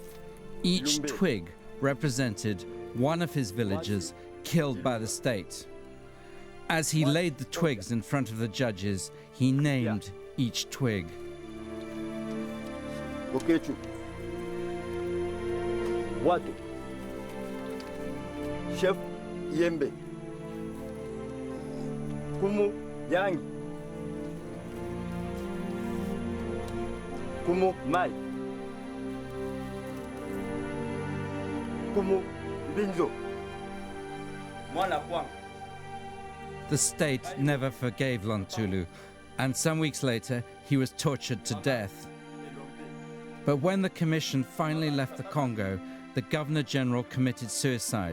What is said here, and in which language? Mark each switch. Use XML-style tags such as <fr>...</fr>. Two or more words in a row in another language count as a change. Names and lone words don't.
<en>Each twig represented one of his villagers killed by the state. As he laid the twigs in front of the judges, he named each twig. Watu Chef Yembe Kumu Yangi Kumu Mai Kumu Binzo Mwana Kwang. The state never forgave Lontulu, and some weeks later he was tortured to death. But when the commission finally left the Congo, the Governor General committed suicide.</en>